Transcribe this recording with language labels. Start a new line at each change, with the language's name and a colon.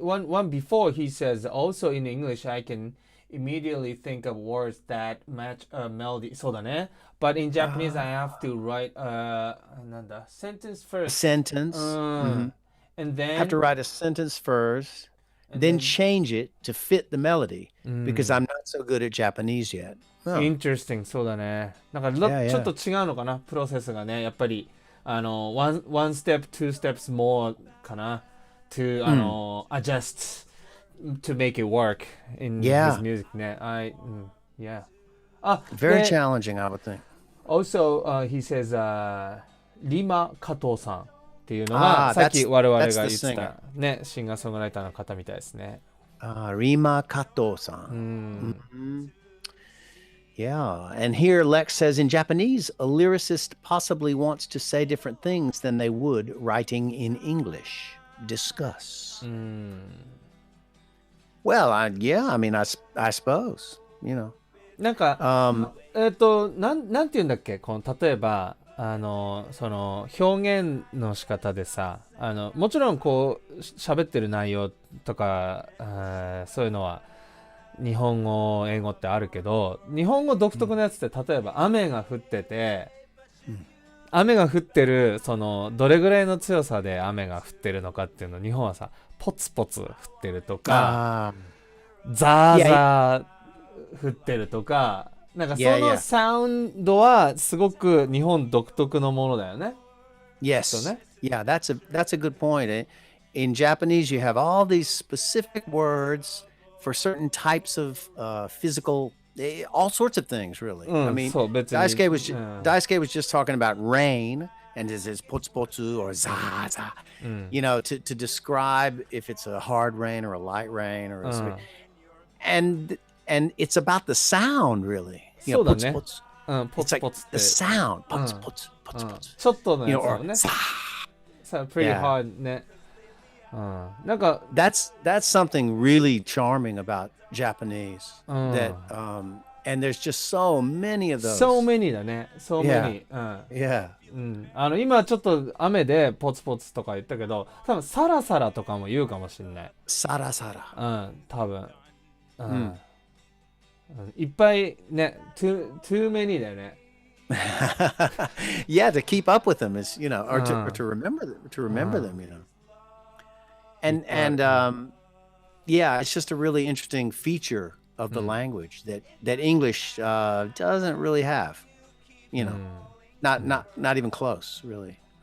English: One before he says also in English I can immediately think of words that match a melody.
Japanese: そうだね。
English: But in Japanese I have to write sentence first. Sentence. And then have to write a sentence first, then change it to fit the melody because I'm not so good at Japanese yet. Interesting.
Japanese: そうだね。なんかちょっと違うのかな、プロセスがね。やっぱり
English: one step, two steps more
Japanese: かな。
English: To adjust to make it work in his music. Very challenging, I would think. Also, he says,
Japanese: Rima Kato さんっていうのがさっき我々が言ってたね、シンガーソングライターの方みたいですね。
English: Rima Kato さん。 Yeah, and here Lex says in Japanese, a lyricist possibly wants to say different things than they would writing in English. Discuss. Well, I mean, I suppose,
Japanese: なんか、なんて言うんだっけ、この例えばその表現の仕方でさ、もちろんこう喋ってる内容とか、そういうのは日本語英語ってあるけど、日本語独特のやつって例えば雨が降ってて。雨が降ってるそのどれぐらいの強さで雨が降ってるのかっていうのを日本はさポツポツ降ってるとかザーザー降ってるとかなんかそのサウンドはすごく日本独特のものだよね。
English: Yes. Yeah, that's a good point. In Japanese, you have all these specific words for certain types of physical. All sorts of things, really. I mean, Daisuke was just talking about rain and is potsu or za za, to describe if it's a hard rain or a light rain or and it's about the sound, really. Potsu, it's like the sound. Potsu, potsu, potsu, potsu.
Japanese: ちょっとのやつもね。
English: Pretty hard ね。
Japanese: なんか
English: That's something really charming about Japanese that and there's just so many of those. So many だね。So many. Yeah.
Japanese: 今ちょっと雨でポツポツとか言ったけど、多分サラサラとかも言うかもしれない。サラサラ。多分。いっぱいね、
English: too many
Japanese: だよね。
English: Yeah, to keep up with them is, or to remember them, and yeah, it's just a really interesting feature of the language that English doesn't really have, not even close, really.